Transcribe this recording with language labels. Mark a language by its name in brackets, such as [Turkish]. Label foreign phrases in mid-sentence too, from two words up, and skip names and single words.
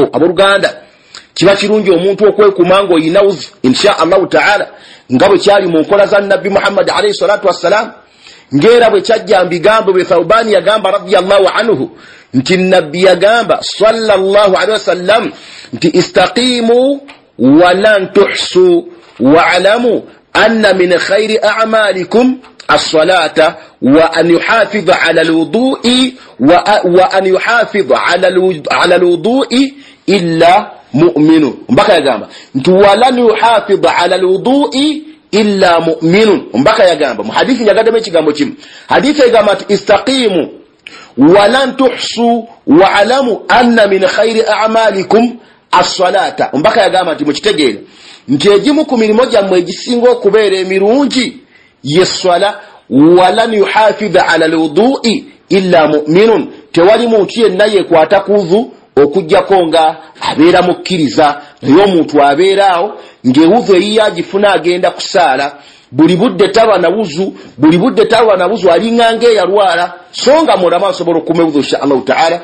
[Ganda] Abooluganda kiba kirungi omuntu okwekuuma ng'olina wuzu [Arabic] إن شاء الله تعالى, [Ganda] nga bwe kyali mu nkola za Nabbi Muhammad [Arabic] عليه الصلاة والسلام, [Ganda] ng'era bwe kyajja mbigambo bwe Thawbani yagamba [Arabic] رضي الله عنه [Ganda] nti Nabbi yagamba [Arabic] صلى الله عليه وسلم nti استقيموا ولن تحصوا واعلموا أن من خير أعمالكم الصلاة وأن يحافظ على الوضوء وأن يحافظ على الوضوء إلا مؤمن. [Ganda] Mbaka yagamba nti [Arabic] ولن يحافظ على الوضوء إلا مؤمن. [Ganda] Mbaka yagamba mu hadithi nyagadde ekigambo kimu, hadithi yagamba nti [Arabic] استقيموا ولن تحصوا واعلموا أن من خير أعمالكم الصلاة. [Ganda] Mbaka yagamba nti mukitegeera nti egimu ku mirimo gyammwe egisinga okubeera emirungi ye swala, [Arabic] ولن يحافظ على الوضوء إلا مؤمن, [Ganda] tewali muntu yenna yekwata kuvu okujjako nga abeera mukkiriza. Naye omuntu abeeraawo ng'ewuvu eyiyo agifuna agenda kusaala, buli budde talwa na wuzu, buli budde talwa na wuzu alinga ng'eyalwala, so nga mulamu asobola okukuuma ewuzu [Arabic] إن شاء الله تعالى.